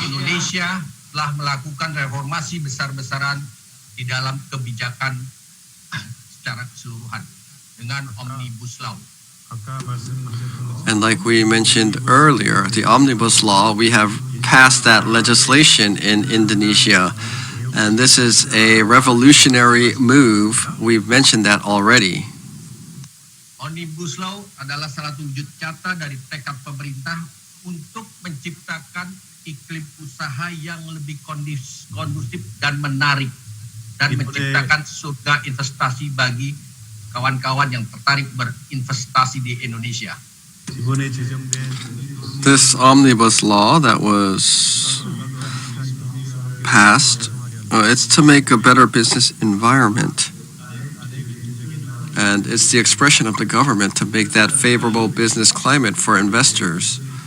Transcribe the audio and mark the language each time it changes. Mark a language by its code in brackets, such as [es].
[id] Indonesia telah melakukan reformasi besar-besaran di dalam kebijakan secara keseluruhan dengan Omnibus Law. [en] And like we mentioned earlier, the Omnibus Law, we have passed that legislation in Indonesia. And this is a revolutionary move. We've mentioned that already. [id] Omnibus Law adalah salah satu wujud nyata dari tekad pemerintah untuk menciptakan iklim usaha yang lebih kondusif dan menarik dan menciptakan surga investasi bagi kawan-kawan yang tertarik berinvestasi di Indonesia. [en] This omnibus law that was passed, it's to make a better business environment. And it's the expression of the government to make that favorable business climate for investors.